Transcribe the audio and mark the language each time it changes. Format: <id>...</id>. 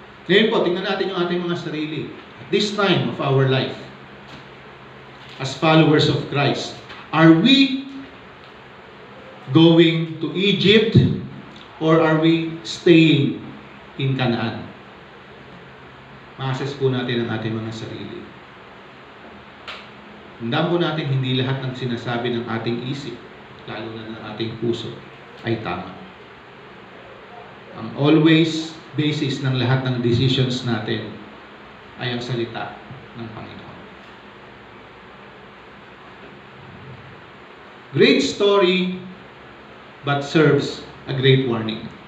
<tl>Ngayon po, tingnan natin yung ating mga sarili.</tl> <en>At this time of our life, as followers of Christ, are we going to Egypt or are we staying in Canaan?</en> <tl>Ma-assess po natin ang ating mga sarili. Tandaan po natin, hindi lahat ng sinasabi ng ating isip, lalo na ng ating puso, ay tama. Ang always basis ng lahat ng decisions natin ay ang salita ng Panginoon.</tl> <en>Great story, but serves a great warning.</en>